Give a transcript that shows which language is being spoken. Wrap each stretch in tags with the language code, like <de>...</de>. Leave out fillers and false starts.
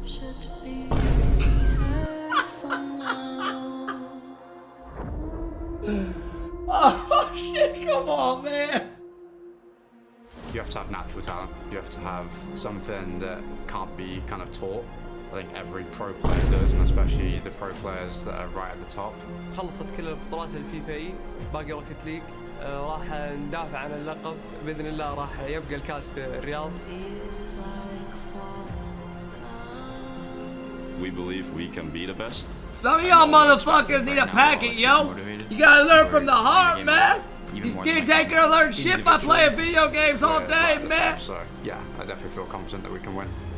<en>Should be careful now. Oh shit, come on, man. You have to have natural talent. You have to have something that can't be kind of taught. I think every pro player does, and especially the pro players that are right at the top.</en> <ar>خلصت كل البطولات الفيفاي باقي روكت ليج راح ندافع عن اللقب باذن الله راح يبقى الكاس في الرياض.</ar> <en>Feels like falling down. We believe we can be the best. Some of y'all motherfuckers need a packet, yo. You gotta learn from the heart, man. You can't take and learn shit by playing video games all day, man. So yeah, I definitely feel confident that we can win.</en>